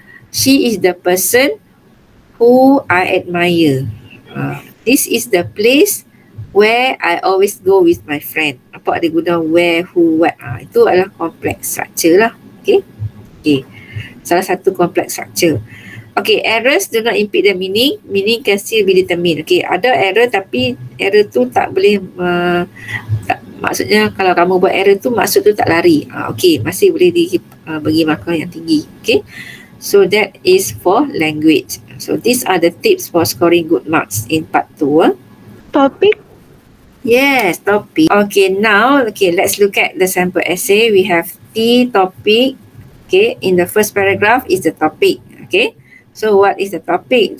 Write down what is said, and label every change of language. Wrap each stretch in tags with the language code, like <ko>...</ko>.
<en>She is the person who I admire. This is the place where I always go with my friend.</en> <ms>Apa ada guna where, who, what. Itu adalah complex structure lah.</ms> <en>Okay. Okay.</en> <ms>Salah satu complex structure.</ms> <en>Okay, errors do not impede the meaning. Meaning can still be determined.</en> <ms>Okay, ada error tapi error tu tak boleh maksudnya kalau kamu buat error tu maksud tu tak lari. Okay, masih boleh bagi markah yang tinggi.</ms> <en>Okay, so that is for language. So these are the tips for scoring good marks in part 2. Topic? Yes, topic. Okay, now let's look at the sample essay. We have the topic. Okay, in the first paragraph is the topic. Okay. So what is the topic?</en>